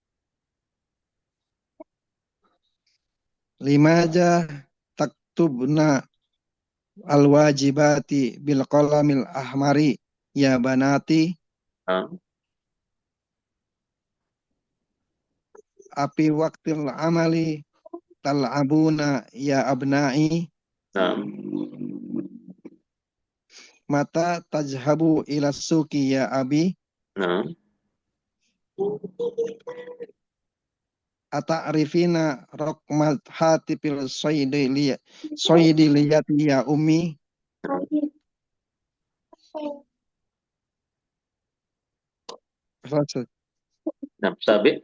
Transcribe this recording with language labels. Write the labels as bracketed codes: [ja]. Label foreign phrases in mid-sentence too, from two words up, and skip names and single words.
[ar] لماذا تكتبن الواجبات بالقلم الأحمر يا بناتي Nah, في وقت العمل تلعبون يا أبنائي nah, متى تذهب إلى السوق يا أبي nah. أتعرفين رقم هاتف الصيدلية يا أمي. [bjn] Ustaz. Nah, sabit.